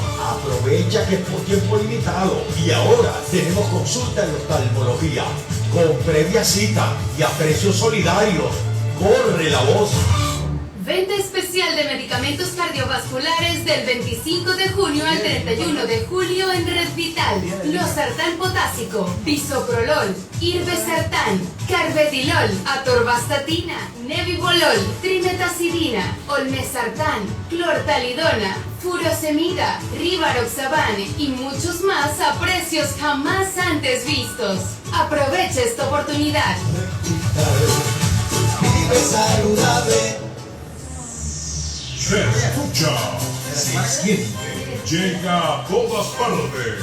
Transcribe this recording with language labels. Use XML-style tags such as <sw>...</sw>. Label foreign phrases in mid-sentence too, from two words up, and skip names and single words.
<es>Aprovecha que es por tiempo limitado y ahora tenemos consulta en oftalmología con previa cita y a precios solidarios. ¡Corre la voz! Venta especial de medicamentos cardiovasculares del 25 de junio al 31 de julio en Red Vital. Losartán potásico, bisoprolol, irbesartán, carvedilol, atorvastatina, nebivolol, trimetacidina, olmesartán, clortalidona, furosemida, rivaroxaban y muchos más a precios jamás antes vistos. Aprovecha esta oportunidad. Vive saludable. Se escucha. Se siente. Llega a todas partes.</es>